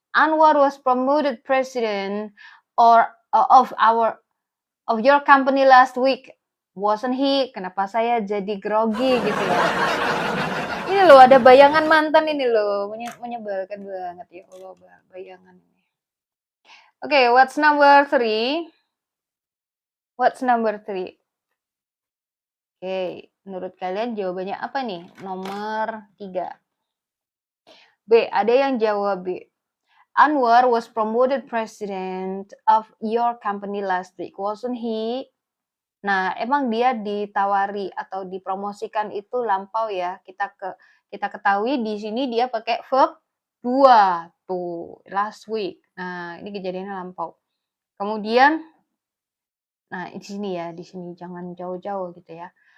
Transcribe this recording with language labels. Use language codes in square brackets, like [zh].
[en] Anwar was promoted president of your company last week. Wasn't he? [id] Kenapa saya jadi grogi gitu ya? Ini loh ada bayangan mantan ini loh, menyebalkan banget ya Allah bayangan ini. [en] Oke, what's number 3? What's number 3? [id] Oke, menurut kalian jawabannya apa nih? Nomor 3. B, ada yang jawab B. [en] Anwar was promoted president of your company last week, wasn't he? [id] Nah, emang dia ditawari atau dipromosikan itu lampau ya. Kita ketahui di sini dia pakai verb 2 tuh, last week. Nah, ini kejadiannya lampau. Kemudian di sini jangan jauh-jauh gitu ya.